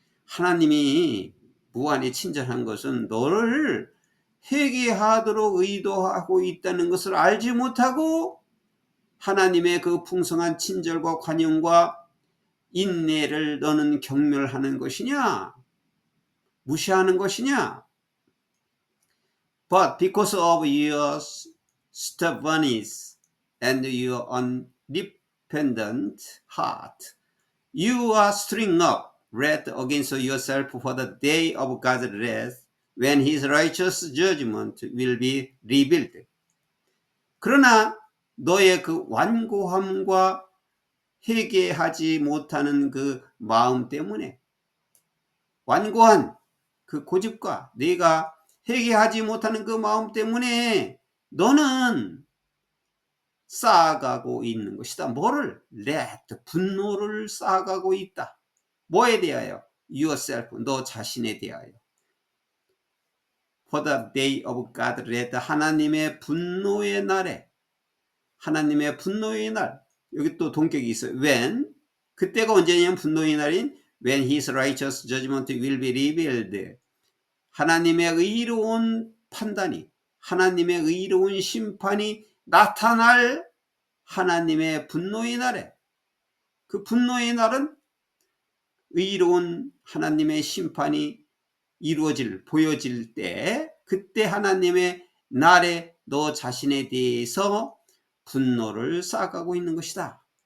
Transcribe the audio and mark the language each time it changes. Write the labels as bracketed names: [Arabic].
[Korean] 하나님이 무한히 친절한 것은 너를 회개하도록 의도하고 있다는 것을 알지 못하고 하나님의 그 풍성한 친절과 관용과 인내를 너는 경멸하는 것이냐? 무시하는 것이냐? [English] But because of your stubbornness and your undependent heart, you are stirring up wrath against yourself for the day of God's wrath, when his righteous judgment will be revealed. [Korean] 그러나 너의 그 완고함과 회개하지 못하는 그 마음 때문에, 완고한 그 고집과 네가 회개하지 못하는 그 마음 때문에 너는 쌓아가고 있는 것이다. 뭐를? wrath, 분노를 쌓아가고 있다. 뭐에 대하여? yourself, 너 자신에 대하여. [English] For the day of God's wrath, [Korean] 하나님의 분노의 날에, 하나님의 분노의 날, 여기 또 동격이 있어요. [English] when, [Korean] 그때가 언제냐면 분노의 날인 [English] when his righteous judgment will be revealed. [Korean] 하나님의 의로운 판단이, 하나님의 의로운 심판이 나타날 하나님의 분노의 날에, 그 분노의 날은 의로운 하나님의 심판이 이루어질, 보여질 때, 그때 하나님의 날에 너 자신에 대해서 분노를 쌓아가고 있는 것이다.